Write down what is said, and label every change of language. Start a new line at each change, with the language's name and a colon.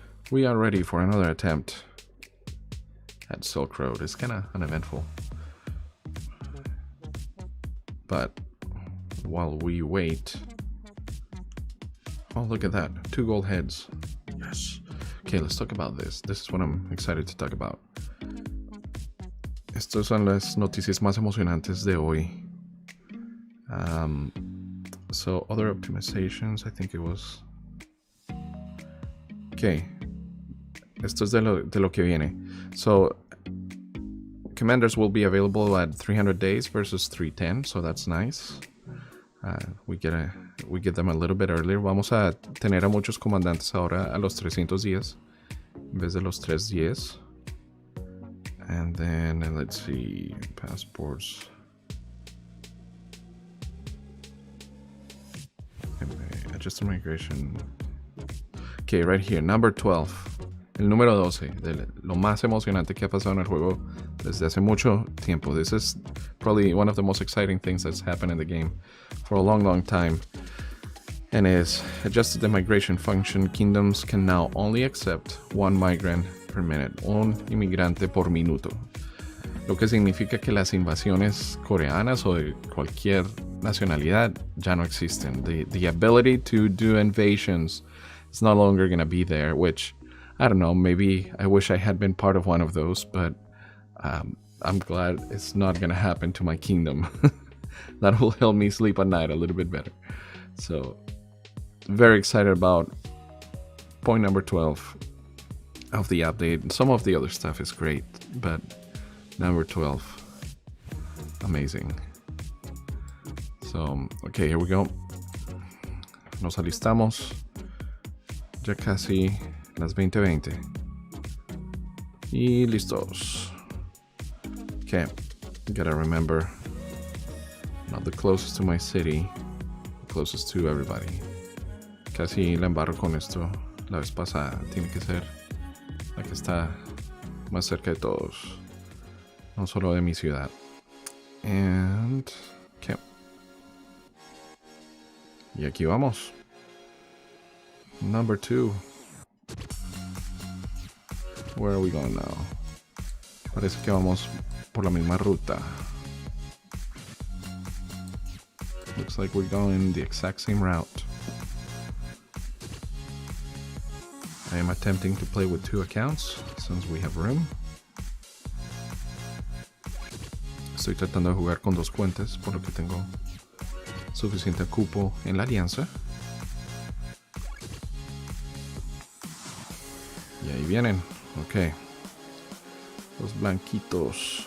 English: We are ready for another attempt at Silk Road. It's kind of uneventful. But while we wait... Oh, look at that. 2 gold heads. Yes. Okay, let's talk about this. This is what I'm excited to talk about.
Spanish: Estas son las noticias más emocionantes de hoy.
English: So, other optimizations, I think it was...
Spanish: Okay. Esto es de lo que viene.
English: So, commanders will be available at 300 days versus 310, so that's nice. We get them a little bit earlier.
Spanish: Vamos a tener a muchos comandantes ahora a los 300 días en vez de los 310.
English: And then, let's see, passports. Adjust migration. Okay, right here, number 12.
Spanish: El número 12, de lo más emocionante que ha pasado en el juego desde hace mucho tiempo.
English: This is probably one of the most exciting things that's happened in the game for a long, long time. And is adjusted the migration function. Kingdoms can now only accept 1 migrant per minute.
Spanish: Un inmigrante por minuto. Lo que significa que las invasiones coreanas o de cualquier nacionalidad ya no existen.
English: The ability to do invasions is no longer going to be there, which, I don't know, maybe I wish I had been part of one of those, but I'm glad it's not going to happen to my kingdom. That will help me sleep at night a little bit better. So, very excited about point number 12 of the update. Some of the other stuff is great, but number 12, amazing. So, okay, here we go.
Spanish: Nos alistamos. Ya casi las 20:20. Y listos.
English: Okay, gotta remember, not the closest to my city, the closest to everybody.
Spanish: Casi la embarro con esto la vez pasada. Tiene que ser la que está más cerca de todos, no solo de mi ciudad.
English: And, okay.
Spanish: Y aquí vamos.
English: Number 2. Where are we going now?
Spanish: Parece que vamos por la misma ruta.
English: Looks like we're going the exact same route. I am attempting to play with 2 accounts since we have room.
Spanish: Estoy tratando de jugar con 2 cuentas, por lo que tengo suficiente cupo en la alianza. Y ahí vienen. Ok. Los blanquitos.